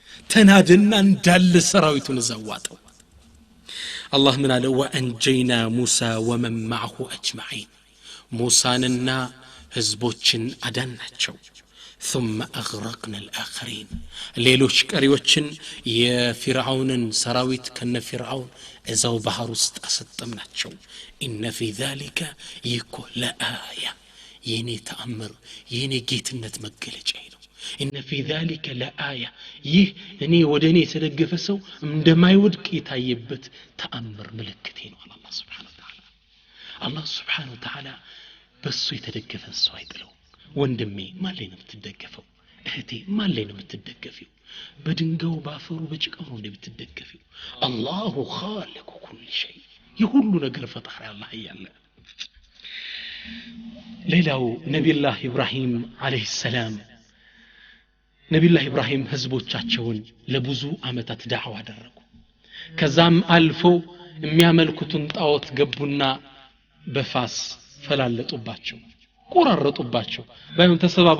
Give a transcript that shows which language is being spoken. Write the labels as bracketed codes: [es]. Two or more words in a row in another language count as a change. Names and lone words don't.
[am] ተናደና እንዳለ ሰራዊቱን ዘዋጠው አላህ ምን አለ [ar] وأنجينا موسى ومن معه اجمعين [am] ሙሳንና ህዝቦችን አዳናቸው [ar] ثم اغرقنا الاخرين [am] ሌሎች ቀሪዎችን የፊርዓውንን ሰራዊት ከነፊርዓውን እዛው ባህር ውስጥ አሰጠምናቸው [ar] ان في ذلك يكون لآية [am] የኔ ተአምር የኔ ጌትነት መገለጫ ነው [ar] ان في ذلك لآية [am] ይህ እኔ ወደኔ የተደገፈ ሰው እንደማይወድቅ የታየበት ተአምር ምልክቴ ነው አላህ [ar] سبحانه وتعالى [am] አላህ [ar] سبحانه وتعالى [am] በሱ የተደገፈ ሰው አይጥለው ወንድሜ ማን ላይ ነው የምትደገፈው እህቴ ማን ላይ ነው የምትደገፊው በድንጋው ባፈሩ በጭቃው ነው የምትደገፊው አላሁ [ar] خالق كل شيء [am] የሁሉ ነገር ፈጣሪ አላህ ያለ ሌላው ነብዩላህ ኢብራሂም አለይሂ ሰላም ነብዩላህ ኢብራሂም ህዝቦቻቸውን ለብዙ አመታት ዳዕዋ አደረጉ ከዛም አልፎ የሚያመልኩትን ጣዖት ገቡና በፋስ ፈላለጡባቸው ቆራረጡባቸው ባይሆን ተሰባብሮ